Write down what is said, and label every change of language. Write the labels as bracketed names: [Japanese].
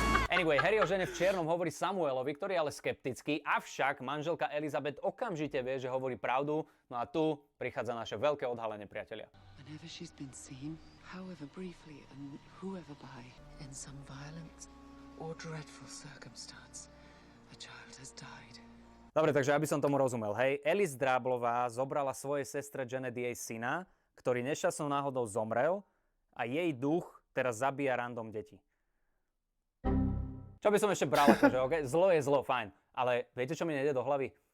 [Slovak] Anyway, Harry o žene v čiernom hovorí Samuelovi, ktorý je ale skeptický, avšak manželka Elizabeth okamžite vie, že hovorí pravdu, no a tu prichádza naše veľké odhalenie, priatelia. [English] Whenever she's been seen, however briefly and whoever by, in some violent or dreadful circumstance, a child has died. [Slovak] Dobre, takže aby som tomu rozumel, hej, Alice Dráblová zobrala svojej sestre Janet jej syna, ktorý nešťastnou náhodou zomrel a jej duch teraz zabíja random deti. Čo by som ešte bral, akože, okay? Zlo je zlo, fajn, ale viete, čo mi nejde do hlavy?